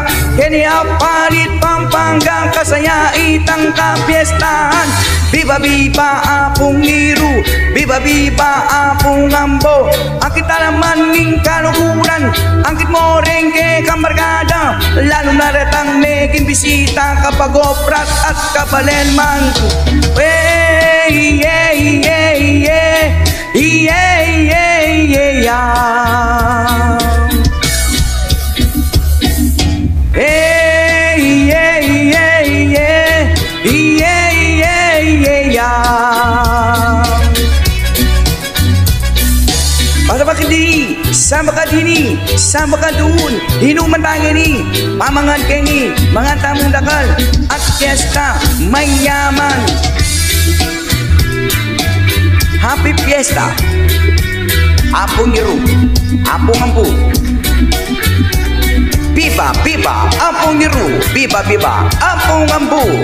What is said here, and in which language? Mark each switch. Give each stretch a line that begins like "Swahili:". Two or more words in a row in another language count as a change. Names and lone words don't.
Pampanga: Kini Apalit, Pampanga, kasaya itang kapiestahan. Biba, Apong Iru, biba, Apong Ambo. Akit naman ning kaluguran, angkit mo rin kay kambarkada. Lalo na retang meging bisita kapag oprat at kabalenman.
English: Yeah, yeah, yeah, yeah, yeah, yeah, yeah. Hey, yeah, yeah, yeah, yeah, yeah, yeah.
Pampanga: Para bakidi, sama ka dini, sama ka doon, hinuman tayo ni, pamangan kayo ni, mga tamong dakal, at fiesta, may yaman.
English: Happy Fiesta,
Pampanga: Ampong Iru, Ampong Ambo. Biba, Ampong Iru, biba, Ampong Ambo.